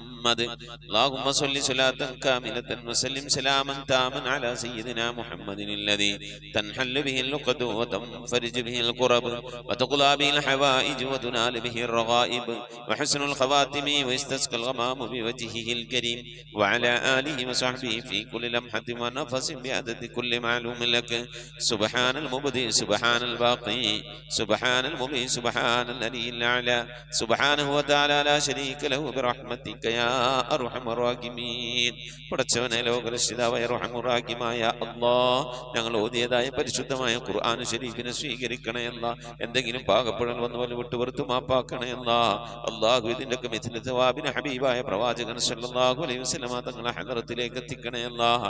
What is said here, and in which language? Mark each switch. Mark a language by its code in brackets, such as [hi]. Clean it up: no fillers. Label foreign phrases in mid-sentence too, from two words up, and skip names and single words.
[ar] اللهم صل صلاة كاملة وسلم سلاما تاما على سيدنا محمد الذي تنحل به اللقد وتنفرج به الكرب وتقضى به الحوائج وتنال به الرغائب وحسن الخواتم ويستسقى الغمام بوجهه الكريم وعلى آله وصحبه في كل لمحة ونفس بعدد كل معلوم لك. سبحان المبدئ سبحان الباقي سبحان المبين سبحان الذي الأعلى سبحانه وتعالى لا شريك له برحمتك يا أرحم الراحمين. [ml] പടച്ചവനെ ലോകരക്ഷിതാവായ [ar] أرحم الراحمين [ml] അല്ലാഹ്, ഞങ്ങൾ ഓതിയതായ പരിശുദ്ധമായ ഖുർആൻ ശരീഫിനെ സ്വീകരിക്കണേ അല്ലാഹ്. എന്തെങ്കിലും പാകപ്പിഴൽ വന്നു വല്ല വിട്ടുപുറത്തു മാപ്പാക്കണേ അല്ലാഹ്. അല്ലാഹു ഇതിന്റെയൊക്കെ മിഥ്ല സവാബിനെ ഹബീബായ പ്രവാചകൻ [ar] صلى الله عليه وسلم [ml] തങ്ങളെ ഹദറത്തിലേക്ക് എത്തിക്കണേ അല്ലാഹ്.